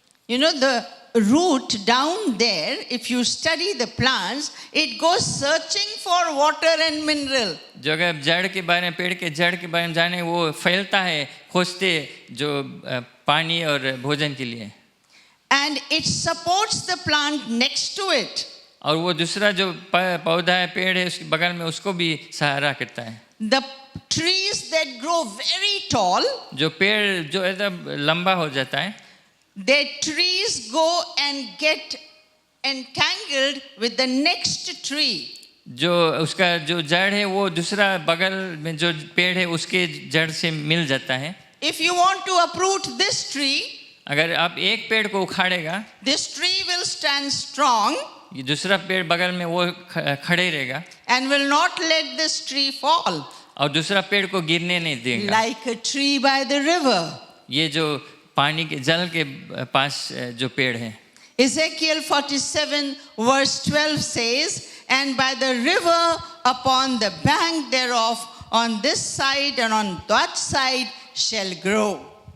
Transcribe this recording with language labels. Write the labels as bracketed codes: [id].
[en] You know, the root down there, if you study the plants, it goes searching for water and mineral. [hi] जो अगर जड़ के बारे में, पेड़ के जड़ के बारे में जाने, वो फैलता है खोजते जो पानी और भोजन के लिए। [en] And it supports the plant next to it. [hi] और वो दूसरा जो पौधा है, पेड़ है, उसके बगल में उसको भी सहारा करता है। [en] The trees that grow very tall, [hi] जो पेड़ जो एकदम लंबा हो जाता है, [en] their trees go and get entangled with the next tree. [hi] जो उसका जो जड़ है वो दूसरा बगल में जो पेड़ है उसके जड़ से मिल जाता है। [en] If you want to uproot this tree, [hi] अगर आप एक पेड़ को उखाड़ेगा, [en] this tree will stand strong, [hi] ये दूसरा पेड़ बगल में वो खड़े रहेगा, [en] and will not let this tree fall, [hi] और दूसरा पेड़ को गिरने नहीं देगा। [en] like a tree by the river. [hi] ये जो पानी के जल के पास जो पेड़ है। [en] Ezekiel 47 verse 12 says, And by the river upon the bank thereof, on this side and on that side shall grow.